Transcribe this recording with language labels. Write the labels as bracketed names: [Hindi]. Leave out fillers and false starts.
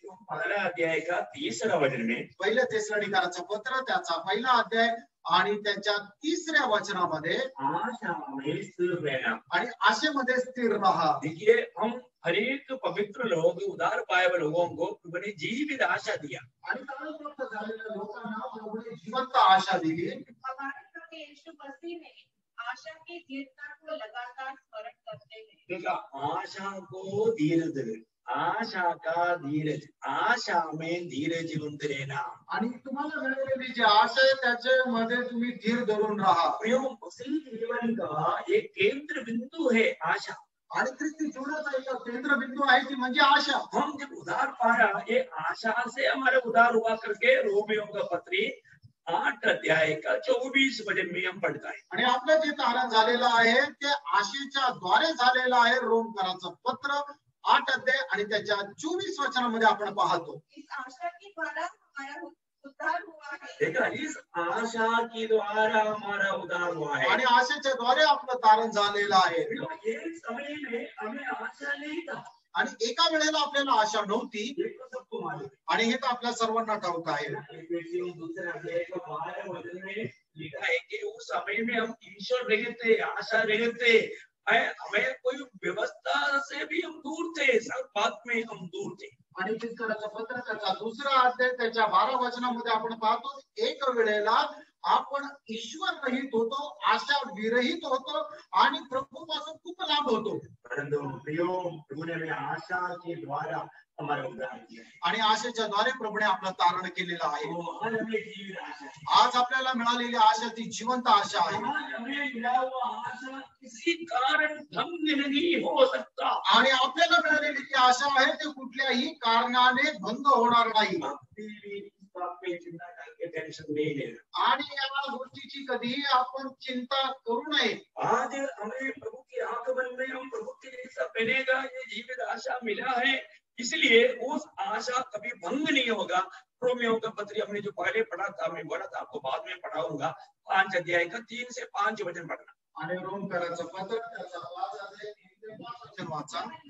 [Hindi] पहला अध्याय का 3रा वचन में, [Marathi] पहिल्या तेसलोनिकरांचं पत्र त्याचा पहिला अध्याय आणि त्याच्या 3ऱ्या वचनामध्ये [Hindi] आशा में स्थिर रहना। [Marathi] आणि आशेमध्ये स्थिर रहा। [Hindi] देखिए, हम हर एक पवित्र लोग, उद्धार पाए हुए लोगों को प्रभु ने जीवित आशा दिया। [Marathi] आणि प्राप्त झालेल्या लोकांना प्रभूने जिवंत आशा दिली। [Hindi] हमारे प्रभु यीशु मसीह ने आशा की दृढ़ता को लगातार स्मरण करते हैं। देखा, आशा को धीरज, आशा का धीरज, आशा में धीरज जिवंत रहना। [Marathi] आणि तुम्हाला मिळालेली जी आशा आहे त्याच्यामध्ये तुम्ही धीर धरून राहा। [Hindi] मसीह जीवन का एक केंद्र बिंदु है आशा। [Marathi] आणि ख्रिस्ती जीवनाचा एक केंद्र बिंदु आहे ती म्हणजे आशा। [Hindi] हम जब उद्धार पाया, ये आशा से हमारे उद्धार हुआ करके रोमियो का पत्री 8 अध्याय का 24 वचन में हम पढ़ता है। [Marathi] आणि आपलं जे तारण झालेलं आहे ते आशेच्या द्वारे झालेलं आहे। रोमकरांचं पत्र 8 अध्याय आणि त्याच्या 24 वचनामध्ये आपण पाहतो। [Hindi] इस आशा के द्वारा हमारा उद्धार हुआ है। देखा, इस आशा के द्वारा हमारा उद्धार हुआ है। [Marathi] आणि आशेच्या द्वारे आपलं तारण झालेलं आहे। [Hindi] एक समय में हमें आशा नहीं था, [Marathi] आणि एका वेळेला आपल्याला आशा नव्हती, [Hindi] ये तो सबको मालूम है। [Marathi] आणि हे तर आपल्या सर्वांना ठाऊक आहे। [Hindi] दूसरे अध्याय का 12 वचन में लिखा है कि उस समय में हम ईश्वर रहित थे, आशा रहित थे, हमें कोई व्यवस्था से भी हम दूर थे, सब बात में हम दूर थे। [Marathi] आणि चित्रकाराचं पत्र त्याचा 2रा अध्याय त्याच्या 12 वचनामध्ये आपण पाहतो, एक वेळेला आपण ईश्वर रहित होतो, आशा विरहित होतो आणि प्रभूपासून खूप लांब होतो। [Hindi] परंतु प्रभु ने हमें आशा के द्वारा हमारा उद्धार किया है। [Marathi] आणि आशेच्या द्वारे प्रभूने आपलं तारण केलेलं आहे। [Hindi] आज हमें जीवित आशा है। [Marathi] आज आपल्याला मिळालेली आशा ती जिवंत आशा आहे। [Hindi] आज हमें मिला हुआ आशा किसी कारण भंग नहीं हो सकता। [Marathi] आणि आपल्याला मिळालेली ती आशा आहे ते कुठल्याही कारणाने भंग होणार नाही। [Hindi] चिंता करके टेंशन नहीं लेना, [Marathi] आणि या गोष्टीची कधीही आपण चिंता करू नये। [Hindi] आज हमें प्रभु के आगमन में हम प्रभु के जैसा बनेगा, ये जीवित आशा मिला है, इसलिए उस आशा कभी भंग नहीं होगा। रोमियो का पत्री हमने जो पहले पढ़ा था, मैं बोला था आपको बाद में पढ़ाऊंगा, 5 अध्याय का 3 से 5 वचन पढ़ना। [Marathi] आणि रोमकरांचं पत्र त्याचा 5 अध्याय 3 ते 5 वचन वाचा।